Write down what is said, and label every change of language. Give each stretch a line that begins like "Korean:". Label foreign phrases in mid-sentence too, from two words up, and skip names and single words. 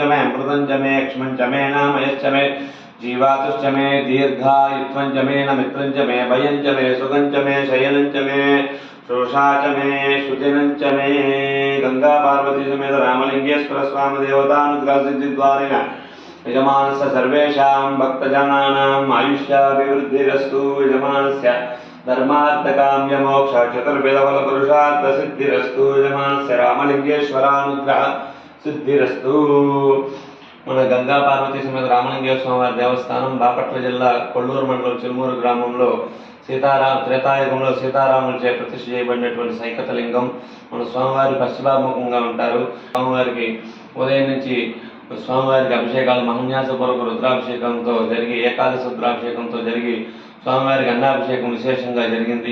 Sanskrit: मे अमृतंच मे क्ष्मंच मे नामयश्च मे जीवातुश्च मे दीर्घायुत्वंच मे नमित्रंच मे भयंच मे सुगंच मे शयनंच मे शोषाच मे सुजनंच मे गंगा पार्वती समेत रामलिंगेश्वर स्वामी देवतानुग्रह सिद्धिद्वारेण यजमानस्य सर्वेषां भक्तजनानां आयुष्याभिवृद्धिरस्तु यजमानस्य धर्मार्थकाम्य मोक्ष चतुर्वेदफल पुरुषार्थ सिद्धिरस्तु यजमानस्य रामलिंगेश्वरानुग्रह सिद्धिरस्तु।
Telugu: మన గంగా పార్వతీ సమేత రామలింగేశ్వర స్వామి దేవస్థానం బాపట్ల జిల్లా కొల్లూరు మండలం చిలుమూరు గ్రామంలో త్రేతాయుగంలో సీతారాములచే ప్రతిష్ఠ చేయబడినటువంటి సైకత లింగం మన స్వామివారి పశ్చిమాముఖంగా ఉంటారు. స్వామివారికి ఉదయం నుంచి స్వామివారికి అభిషేకాలు మహాన్యాసపూర్వక రుద్రాభిషేకంతో జరిగి ఏకాదశి రుద్రాభిషేకంతో జరిగి స్వామివారికి అన్నాభిషేకం విశేషంగా జరిగింది.